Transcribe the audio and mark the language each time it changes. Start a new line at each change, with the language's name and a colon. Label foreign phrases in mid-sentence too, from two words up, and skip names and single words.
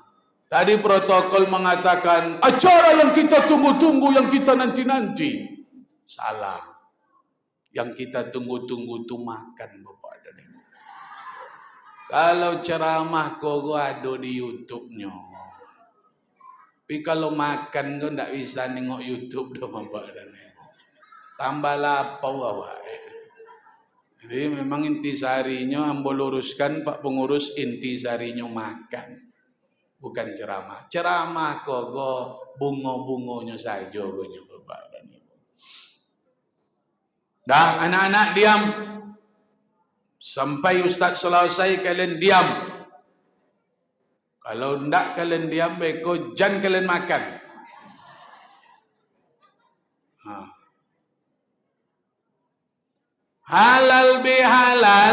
Indonesian: Tadi protokol mengatakan acara yang kita tunggu-tunggu, yang kita nanti-nanti. Salah. Yang kita tunggu-tunggu itu makan, Bapak dan Ibu. Kalau ceramah kok ada di YouTube-nya. Tapi kalau makan kok tidak bisa nengok YouTube dah, Bapak dan Ibu.
Minangkabau: Tambah lapau awak.
Indonesian: Jadi memang intisarinya ambo luruskan Pak Pengurus, intisarinya makan. Bukan ceramah. Ceramah kok bungo-bungonya saja punya Bapak dan Ibu. Dah, anak-anak diam. Sampai Ustaz selesai kalian diam. Kalau tidak kalian diam, beko jangan kalian makan. Halal bihalal.